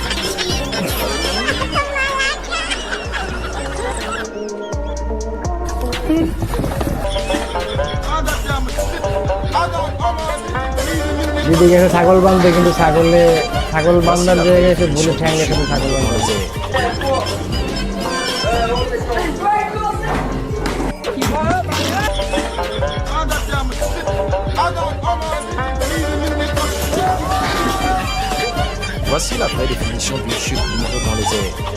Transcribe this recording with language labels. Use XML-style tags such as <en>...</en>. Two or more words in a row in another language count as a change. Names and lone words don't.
<bn>দিদি গেছে ছাগল বাঁধতে, কিন্তু ছাগল বান্ধার জায়গায় সে ভুলে ঠ্যাং গেছে ছাগল বাঁধতে।</bn> <fr>Voici la vraie définition du chute libre dans les airs.</fr>